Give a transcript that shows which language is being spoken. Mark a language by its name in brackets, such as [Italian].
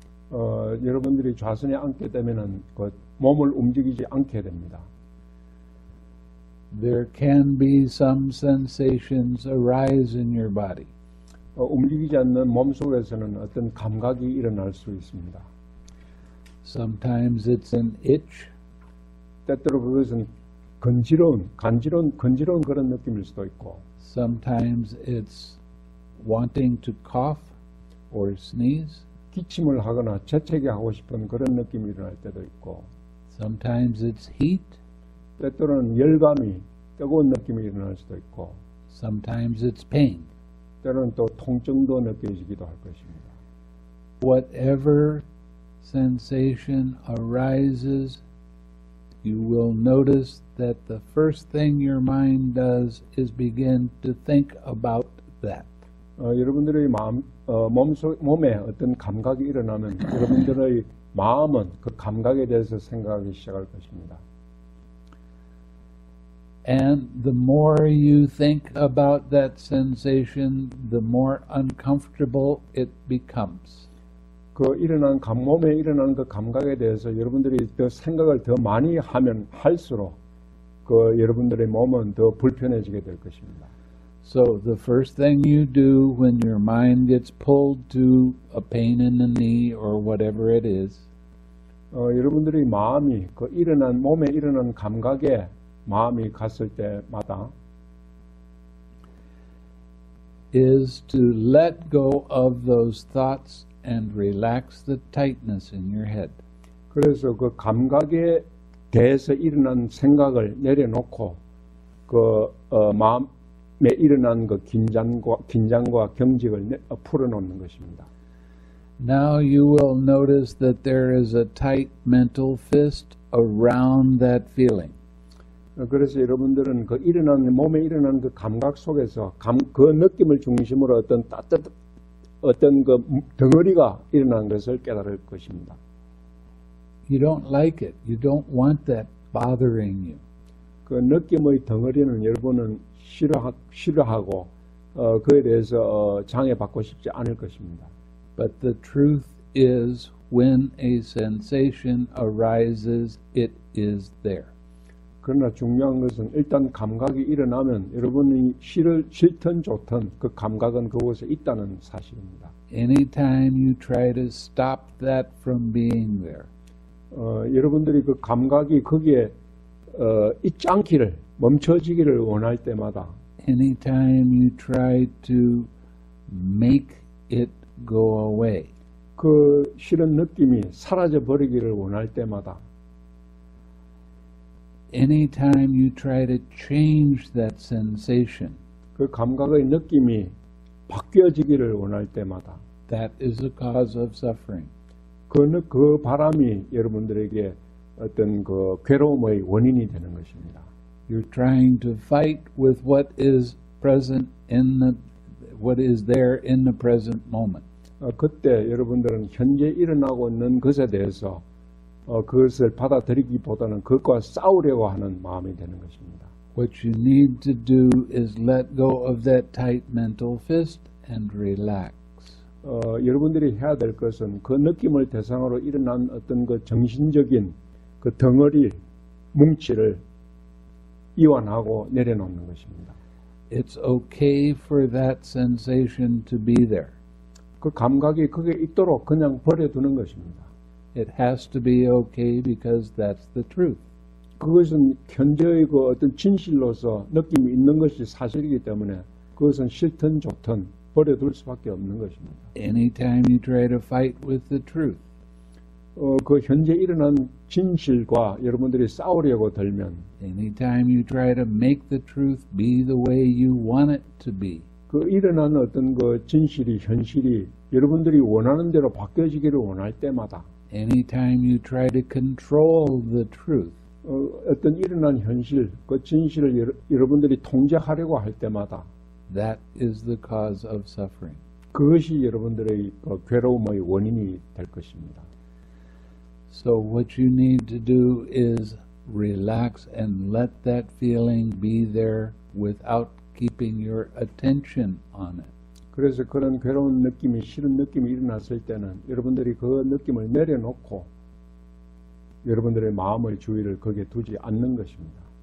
[Korean] 여러분들이 좌선에 앉게 되면은 그 몸을 움직이지 않게 됩니다. [English] there can be some sensations arise in your body. [Korean] 움직이지 않는 몸 속에서는 어떤 감각이 일어날 수 있습니다. [English] Sometimes it's an itch, [Korean] 때때로 그것은 간지러운 그런 느낌일 수도 있고, [English] sometimes it's wanting to cough or sneeze, [Korean] 기침을 하거나 재채기 하고 싶은 그런 느낌이 일어날 때도 있고, [English] sometimes it's heat, [Korean] 때때로는 열감이 뜨거운 느낌이 일어날 수도 있고, [English] sometimes it's pain. [Korean] 때로는 또 통증도 느껴지기도 할 것입니다. [English] Whatever sensation arises, you will notice that the first thing your mind does is begin to think about that. [Korean] 여러분들의 몸에 어떤 감각이 일어나면 여러분들의 마음은 그 감각에 대해서 생각하기 시작할 것입니다. [English] And the more you think about that sensation, the more uncomfortable it becomes. [Korean] 그 몸에 일어나는 그 감각에 대해서 여러분들이 더 생각을 더 많이 하면 할수록 그 여러분들의 몸은 더 불편해지게 될 것입니다. [English] So the first thing you do when your mind gets pulled to a pain in the knee or whatever it is, [Korean] 여러분들의 마음이 그 몸에 일어난 감각에 마음이 갔을 때마다 [English] is to let go of those thoughts and relax the tightness in your head. [Korean] 그래서 그 감각에 대해서 일어난 생각을 내려놓고 그 마음에 일어난 그 긴장과 경직을 풀어놓는 것입니다. [English] Now you will notice that there is a tight mental fist around that feeling. [Korean] 그래서 여러분들은 그 몸에 일어난 그 감각 속에서 그 느낌을 중심으로 어떤 그 덩어리가 일어난 것을 깨달을 것입니다. [English] You don't like it. You don't want that bothering you. [Korean] 그 느낌의 덩어리는 여러분은 싫어하고 그에 대해서 장애받고 싶지 않을 것입니다. [English] But the truth is, when a sensation arises, it is there. [Korean] 그러나 중요한 것은 일단 감각이 일어나면 여러분이 싫든 좋든 그 감각은 그곳에 있다는 사실입니다. [English] Anytime you try to stop that from being there, [Korean] 여러분들이 그 감각이 거기에 있지 않기를 멈춰지기를 원할 때마다 [English] anytime you try to make it go away, [Korean] 그 싫은 느낌이 사라져 버리기를 원할 때마다 [English] anytime you try to change that sensation, [Korean] 그 감각의 느낌이 바뀌어지기를 원할 때마다 [English] that is the cause of suffering. [Korean] 그 바람이 여러분들에게 어떤 그 괴로움의 원인이 되는 것입니다. [English] You're trying to fight with what is present what is there in the present moment. [Korean] 그때 여러분들은 현재 일어나고 있는 것에 대해서 그것을 받아들이기보다는 그것과 싸우려고 하는 마음이 되는 것입니다. [English] What you need to do is let go of that tight mental fist and relax. [Korean] 여러분들이 해야 될 것은 그 느낌을 대상으로 일어난 어떤 그 정신적인 그 덩어리 뭉치를 이완하고 내려놓는 것입니다. [English] It's okay for that sensation to be there. [Korean] 그 감각이 거기에 있도록 그냥 버려두는 것입니다. [English] It has to be okay because that's the truth. [Korean] 그것은 현재의 그 어떤 진실로서 느낌이 있는 것이 사실이기 때문에 그것은 싫든 좋든 버려둘 수밖에 없는 것입니다. [English] Anytime you try to fight with the truth, [Korean] 그 현재 일어난 진실과 여러분들이 싸우려고 들면 [English] anytime you try to make the truth be the way you want it to be, [Korean] 그 일어난 어떤 그 진실이 현실이 여러분들이 원하는 대로 바뀌어지기를 원할 때마다 [English] anytime you try to control the truth, [Korean] 어떤 일어난 현실, 그 진실을 여러분들이 통제하려고 할 때마다 [English] that is the cause of suffering. [Korean] 그것이 여러분들의 그 괴로움의 원인이 될 것입니다. [English] So what you need to do is relax, and let that feeling be there without keeping your attention on it. [Korean] 그래서 그런 괴로운 느낌이, 싫은 느낌이 일어났을 때는 여러분들이 그 느낌을 내려놓고 여러분들의 마음의 주의를 거기에 두지 않는 것입니다.